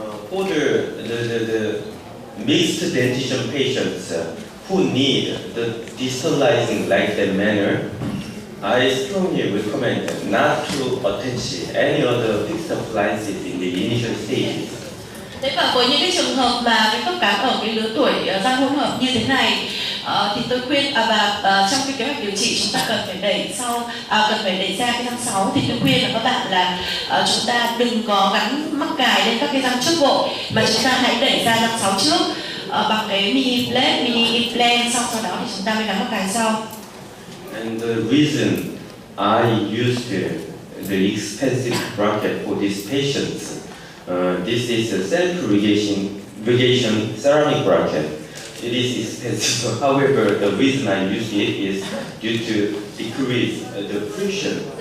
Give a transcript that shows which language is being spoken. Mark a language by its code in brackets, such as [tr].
[en] For the mixed dentition patients who need the distalizing like that manner, I strongly recommend not to attach any other fixed appliances in the initial stages. [vi] Thế và với những cái trường hợp mà cái khớp cắn ở cái lứa tuổi răng hỗn hợp như thế này, thì tôi khuyên trong cái kế hoạch điều trị chúng ta cần phải đẩy ra cái răng 6, thì tôi khuyên là các bạn là chúng ta đừng có gắn mắc cài lên các cái răng trước vội, mà chúng ta hãy đẩy ra răng 6 trước bằng cái mini plate, mini implant, sau đó thì chúng ta mới gắn mắc cài sau. [en] And the reason I used the expensive bracket for these patients, this is a self-irrigation ceramic bracket. It is expensive. However, the reason I use it is due to decrease the friction.